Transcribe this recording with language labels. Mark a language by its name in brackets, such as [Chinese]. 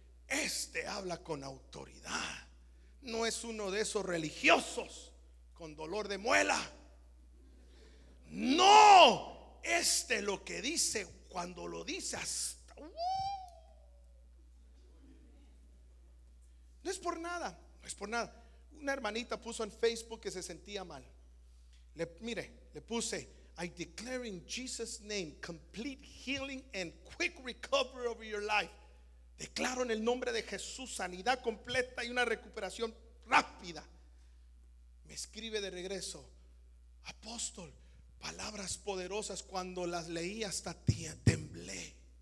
[Spanish] Este habla con autoridad. No es uno de esos religiosos con dolor de muela. No, lo que dice, cuando lo dice hasta no es por nada, no es por nada. Una hermanita puso en Facebook que se sentía mal. Le puse: [English] I declare in Jesus' name complete healing and quick recovery over your life. [Spanish] Declaro en el nombre de Jesús sanidad completa y una recuperación rápida. Me escribe de regreso: apóstol, palabras poderosas. Cuando las leí hasta temblé.